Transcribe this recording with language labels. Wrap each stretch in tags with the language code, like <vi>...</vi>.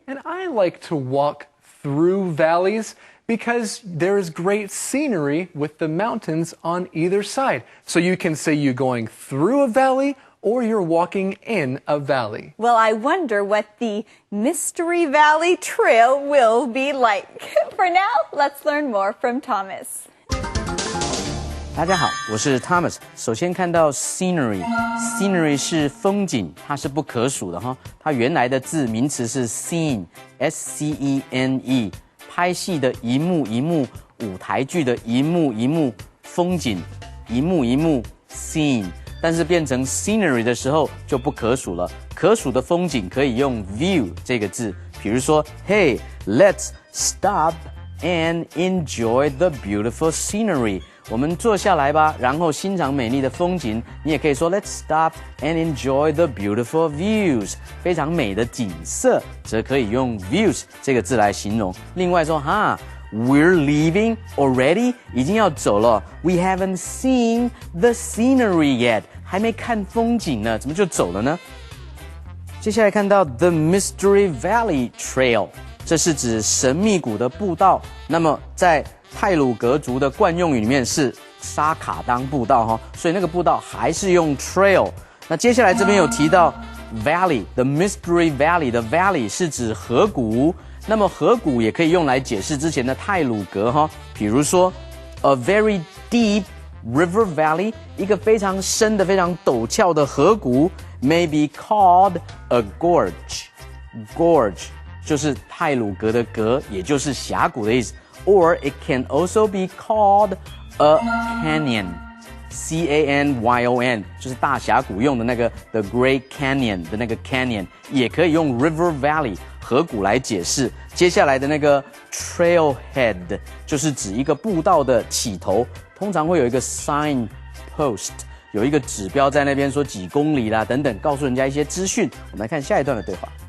<en>And I like to walk through valleys because there is great scenery with the mountains on either side. So you can say you're going through a valley or you're walking in a valley. Well, I wonder what the Mystery Valley Trail will be like. For now, let's learn more from Thomas.</en> <zh>大家好，我是 Thomas。首先看到 scenery 是风景，它是不可数的哈。它原来的字名词是 scene，S-C-E-N-E，拍戏的一幕一幕，舞台剧的一幕一幕，风景一幕一幕 scene。但是变成 scenery 的时候就不可数了。可数的风景可以用 view 这个字，比如说</zh> <en>Hey, let's stop and enjoy the beautiful scenery。</en> <zh>我们坐下来吧，然后欣赏美丽的风景。你也可以说</zh> <en>Let's stop and enjoy the beautiful views。</en> <zh>非常美的景色，则可以用 views 这个字来形容。另外说</zh> <en>We're leaving already，</en> <zh>已经要走了。</zh> <en>We haven't seen the scenery yet，</en> <zh>还没看风景呢，怎么就走了呢？接下来看到 The Mystery Valley Trail， 这是指神秘谷的步道。那么在太鲁阁族的惯用语里面是沙卡当步道所以那个步道还是用 trail。那接下来这边有提到 Valley，The Mystery Valley 的 Valley 是指河谷。那么河谷也可以用来解释之前的太鲁阁比如说</zh> <en>a very deep river valley，</en> <zh>一个非常深的非常陡峭的河谷</zh> <en>may be called a gorge。</en> <zh>就是太鲁阁的阁，也就是峡谷的意思。</zh> <en>Or it can also be called a canyon， C-A-N-Y-O-N，</en> <zh>就是大峡谷用的那个</zh> <en>The Great Canyon 的那个 canyon，</en> <zh>也可以用</zh> <en>river valley</en> <zh>河谷来解释。接下来的那个 trailhead 就是指一个步道的起头，通常会有一个 sign post， 有一个指标在那边说几公里啦等等，告诉人家一些资讯。我们来看下一段的对话。</zh>